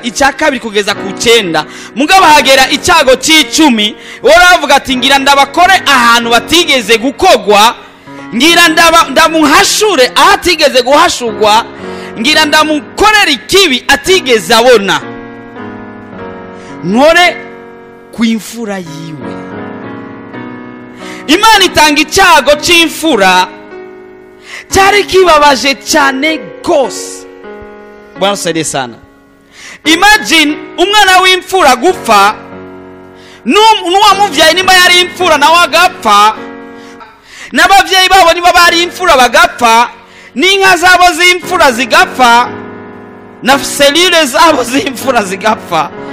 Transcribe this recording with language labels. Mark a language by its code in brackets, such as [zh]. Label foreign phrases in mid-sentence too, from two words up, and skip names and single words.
[rn] Icya kabiri kugeza ku 9, mugabo hagera icyago c'10, woravuga ati ngira ndabakore ahantu batigeze gukogwa, ngira ndamuhashure aho atigeze guhashurwa, ngira ndamukorera ikibi atigeze abona, nkore ku imfura yiwe. Imana itanga icyago c'imfura cyari kibabaje cyane gose. [sw] Bwana saidie sana. [rn] Imagine umwana w'imfura gupfa, n'uwamuvyaye nimba yari imfura nawe agapfa, n'abavyeyi babo niba bari imfura bagapfa, n'inka zabo z'imfura zigapfa, na selile zabo z'imfura zigapfa.